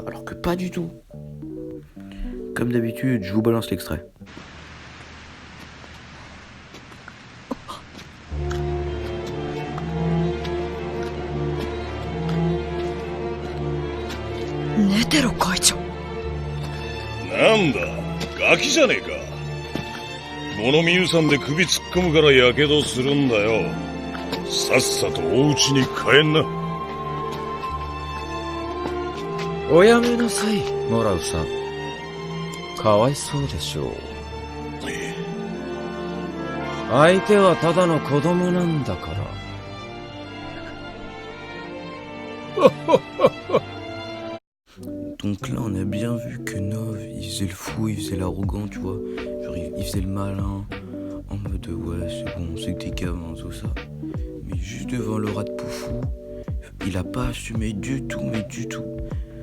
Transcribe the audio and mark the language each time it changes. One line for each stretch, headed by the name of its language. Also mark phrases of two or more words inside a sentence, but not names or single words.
French: Alors que pas du tout. Comme d'habitude, je vous balance l'extrait.
Japanese: Netero 会長。なんだ、ガキじゃねえか。物見湯さんで首突っ込むからやけどするんだよ。さっさとお家に帰んな。おやめなさい、モラウさん。かわいそうでしょう。相手はただの子供なんだから。
French: Donc là, on a bien vu que Nov, il faisait le fou, il faisait l'arrogant, tu vois. Genre, il faisait le malin, en mode c'est bon, c'est que t'es gamin, tout ça. Mais juste devant le rat de Poufou, il a pas assumé du tout, mais du tout.